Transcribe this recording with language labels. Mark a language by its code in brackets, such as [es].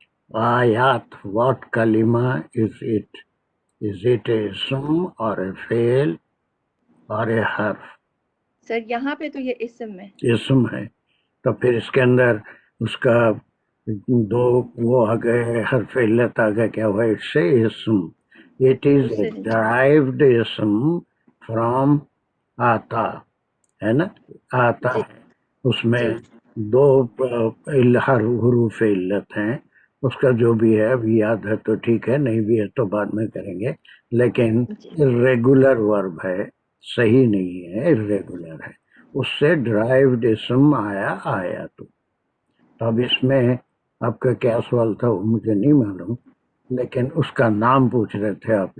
[en] آیات, what kalima is it? Is it a ism or a fail or a حرف؟ [ur] سر یہاں پہ تو یہ اسم ہے. اسم ہے, تو پھر اس کے اندر اس کا دو وہ آ گئے, حرف علت آ گئے, کیا ہوا, [en] It's a اسم. [ur] It is a derived ism from آتا ہے نا, آتا ہے. اس میں دو حروف علت ہیں, اس کا جو بھی ہے اب یاد ہے تو ٹھیک ہے, نہیں بھی ہے تو بعد میں کریں گے, لیکن ریگولر ورب ہے, صحیح نہیں ہے, ریگولر ہے. اس سے ڈرائیوڈ اسم آیا تو اب اس میں آپ کا کیا سوال تھا وہ مجھے نہیں معلوم, لیکن اس کا نام پوچھ رہے تھے آپ.